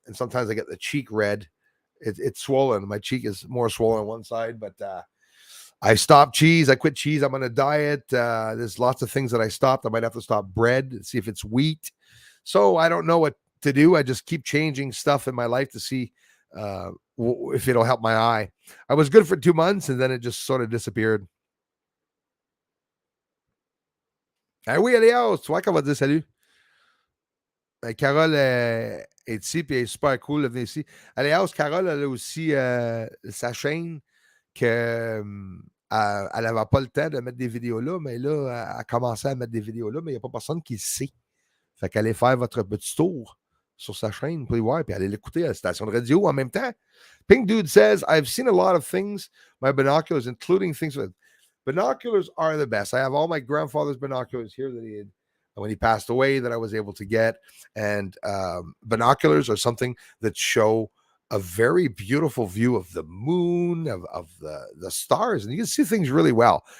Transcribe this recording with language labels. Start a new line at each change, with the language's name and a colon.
English: And sometimes I get the cheek red. It's swollen. My cheek is more swollen on one side, but I stopped cheese. I quit cheese. I'm on a diet. There's lots of things that I stopped. I might have to stop bread, see if it's wheat. So I don't know what to do. I just keep changing stuff in my life to see if it'll help my eye. I was good for 2 months, and then it just sort of disappeared.
French: Ah oui, Elias, tu vois qu'on va dire salut. Carole est ici, puis elle est super cool de venir ici. Elias, Carole, elle a aussi sa chaîne que elle n'avait pas le temps de mettre des vidéos là, mais là, elle a commencé à mettre des vidéos là, mais il n'y a pas personne qui le sait. Fait qu'allez faire votre petit tour sur sa chaîne pour y voir, puis allez l'écouter à la station de radio en même temps.
English: Pink Dude says, I've seen a lot of things, my binoculars, including things with binoculars are the best. I have all my grandfather's binoculars here that he had when he passed away that I was able to get. And binoculars are something that show a very beautiful view of the moon, of the stars, and you can see things really well.